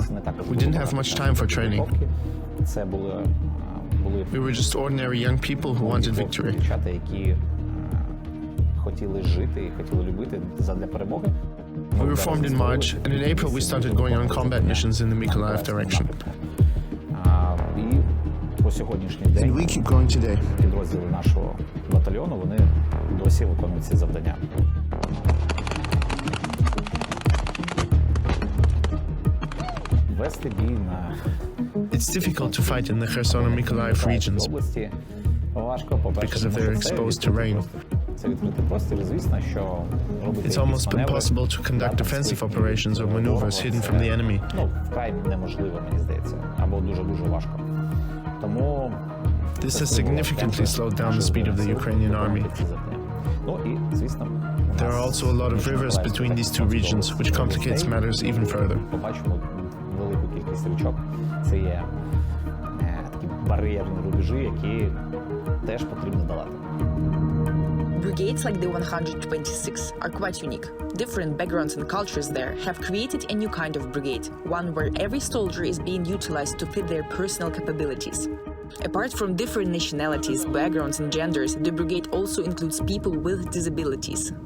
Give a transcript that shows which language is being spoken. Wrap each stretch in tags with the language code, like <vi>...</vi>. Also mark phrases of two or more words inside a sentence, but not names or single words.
<en>We didn't have much time for training. We were just ordinary young people who wanted victory. We were formed in March, and in April we started going on combat missions in the Mykolaiv direction. And we keep going today.</en> <uk>Підрозділи нашого батальйону, вони досі виконують ці завдання. Вести бій на</uk> <en>It's difficult to fight in the Kherson and Mykolaiv regions</en> <uk>області важко,</uk> <en>because of their exposed terrain.</en> <uk>Це відкритий простір, звісно, що робити</uk> <en>It's almost impossible to conduct offensive operations or maneuvers hidden from the enemy.</en> <uk>Ну, вкрай неможливо, мені здається, або дуже-дуже важко. Тому</uk> <en>This has significantly slowed down the speed of the Ukrainian army.</en> <uk>Ну і, звісно,</uk> <en>There are also a lot of rivers between these two regions, which complicates matters even further.</en> <uk>Побачимо велику кількість річок. Це є такі бар'єрні рубежі, які теж потрібно долати.</uk> <en>Brigades like the 126 are quite unique. Different backgrounds and cultures there have created a new kind of brigade, one where every soldier is being utilized to fit their personal capabilities. Apart from different nationalities, backgrounds and genders, the brigade also includes people with disabilities.</en>